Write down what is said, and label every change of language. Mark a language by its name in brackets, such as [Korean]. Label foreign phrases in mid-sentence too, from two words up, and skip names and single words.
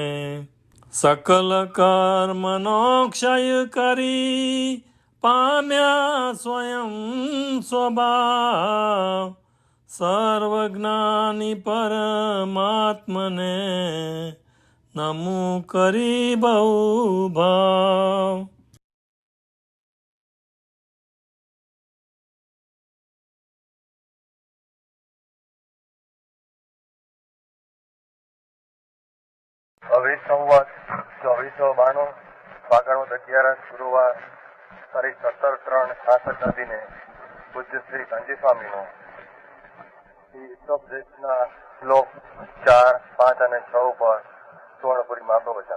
[Gujarati] સકલ કર્મનો ક્ષય કરી પામ્યા સ્વયં સ્વભાવ, સર્વજ્ઞાની પરમાત્મને નમો કરી બહુભાવ। અવિસંવત 2492 ફાગણ 11 ગુરુવાર તારીખ 17/3/66 દિને પૂજ્ય શ્રી કાંજી સ્વામીનો શ્રી ઈષ્ટોપદેશના શ્લોક 4, 5 અને 6 ઉપર સુવર્ણપુરી મહાપ્રવચન.